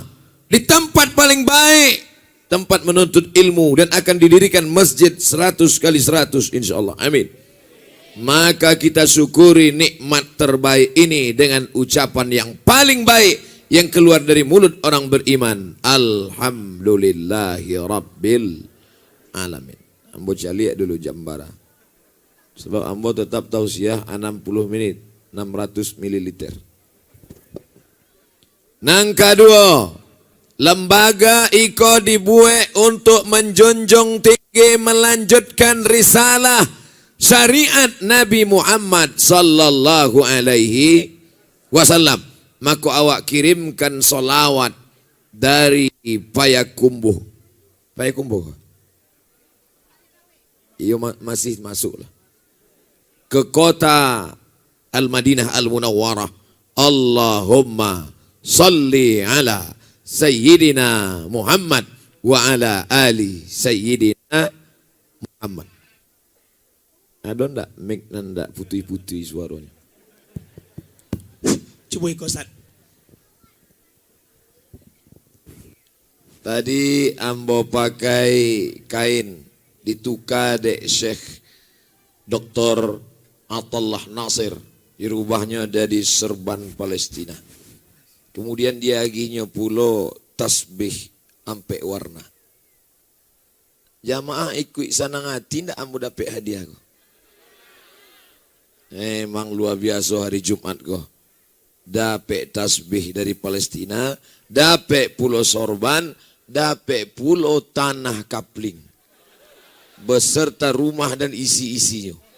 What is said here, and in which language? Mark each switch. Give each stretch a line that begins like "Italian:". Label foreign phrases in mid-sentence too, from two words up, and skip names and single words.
Indonesian: Di tempat paling baik, tempat menuntut ilmu, dan akan didirikan masjid 100 kali 100 insyaallah.
Arabic: آمين.
Indonesian: Maka kita syukuri nikmat terbaik ini dengan ucapan yang paling baik yang keluar dari mulut orang beriman.
Arabic: الحمد لله رب العالمين.
Minangkabau: Ambo caliak dulu jambara. Sebab ambo tetap tausiah 60 menit, 600 mililiter.
Indonesian: Nang kedua, lembaga iko dibuat untuk menjunjung tinggi melanjutkan risalah syariat Nabi Muhammad
Arabic: صلى الله عليه وسلم.
Minangkabau: Maka awak kirimkan solawat dari Payakumbuh. Payakumbuh? Iyo masih masuk lah.
Indonesian: Ke kota Al-Madinah Al-Munawwarah.
Arabic: اللهم صل على سيدنا محمد وعلى آل سيدنا محمد wa ala ali Sayyidina Muhammad.
Minangkabau: Ada ndak mic ndak putih-putih suaranya?
Indonesian: Coba ikut Ustaz.
Minangkabau: Tadi ambo pakai kain ditukar dek Syekh Dr.
Indonesian: Atallah Nasir, dirubahnya dari serban Palestina.
Minangkabau: Kemudian dia aginya pulo tasbih ampe warna. Jamaah ikut sana ngati ndak ambo dapat hadiah kok.
Indonesian: Emang luar biasa hari Jumat kok. Dapat tasbih dari Palestina, dapat pulau sorban, dapat pulau tanah kapling, beserta rumah dan isi-isinya.